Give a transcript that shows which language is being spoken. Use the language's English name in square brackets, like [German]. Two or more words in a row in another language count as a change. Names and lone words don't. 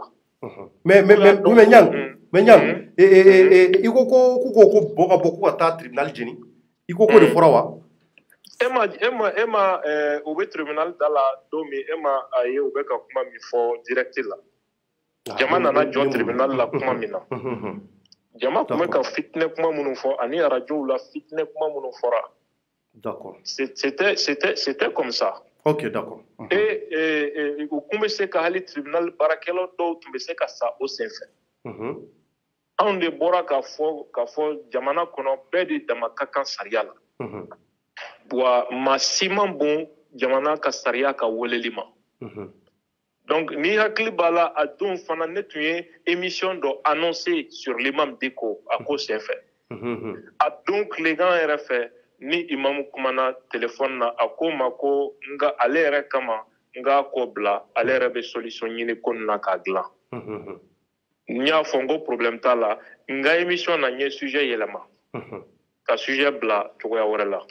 [Bambara] mais Ɲang i ko ko bɔ ka bɔ k'u ka taa tribunal jeni i ko de fɔra wa e ma u bɛ tribunal da la don min e ma a ye u bɛ ka kuma min fɔ direct la jama nana jɔ tribunal la kuma min na jama tun bɛ ka fitinɛ kuma minnu fɔ ani radios la fitinɛ kuma minnu fɔra [French] d'accord c'était comme ça ok d'accord [Bambara] et u kun bɛ se ka hali tribunal baarakɛlaw dɔw tun bɛ se ka sa o senfɛ anw de bɔra k'a fɔ jamana kɔnɔ bɛɛ de dama ka kan sariya la wa maa si man bon jamana ka sariya ka weleli ma donc ni hakili b'a la a don fana ne tun ye émission dɔ annoncé [French] sur l'imam [Bambara] Diko a ko senfɛ a don tilegan yɛrɛ fɛ ni imamu kumana téléphone na a ko ma ko nka ale yɛrɛ kama n k'a kɔ bila ale yɛrɛ bɛ solution ɲini ko na k'a dilan n y'a fɔ n ko problème t'a la n ka émission na n ye sujet yɛlɛma ka sujet bila cogoya wɛrɛ la